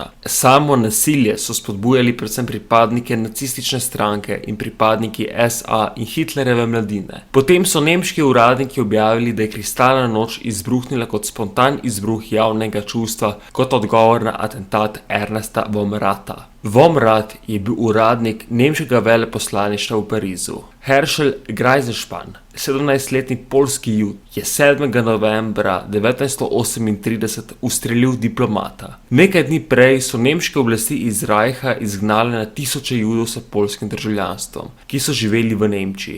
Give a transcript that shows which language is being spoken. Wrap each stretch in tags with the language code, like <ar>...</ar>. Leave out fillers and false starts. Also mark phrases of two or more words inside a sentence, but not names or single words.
<sl>Samo nasilje so spodbujali predvsem pripadnike nacistične stranke in pripadniki SA in Hitlerjeve mladine. Potem so nemški uradniki objavili, da je kristalna noč izbruhnila kot spontan izbruh javnega čustva kot odgovor na atentat Ernesta von Radta. Von Radt je bil uradnik nemškega veleposlaništva v Parizu. Herschel Greizenspan, 17-letni poljski Jud, je 7. novembra 1938 ustrelil diplomata. Nekaj dni prej so nemške oblasti iz Reicha izgnale na tisoče Judov s poljskim državljanstvom, ki so živeli v Nemčiji.</sl>